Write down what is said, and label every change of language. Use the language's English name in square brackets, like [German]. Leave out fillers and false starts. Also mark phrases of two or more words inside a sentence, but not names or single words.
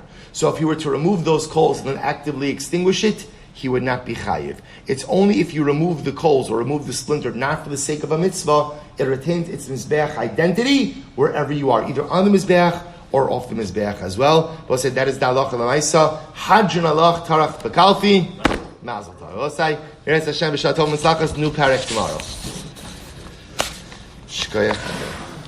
[English] So if you were to remove those coals and then actively extinguish it, he would not be chayiv. It's only if you remove the coals or remove the splinter, not for the sake of a mitzvah, it retains its Mizbeach identity wherever you are, either on the Mizbeach or off the Mizbeach as well. We'll say that is the [Hebrew] halacha l'maisa. [Aramaic] Hadjun alach tarach bekalfi. [Hebrew] Mazel tov. [English] We'll say, [Hebrew] Hashem b'shatom mitzlachas, [English] new parak tomorrow. Shkoyach.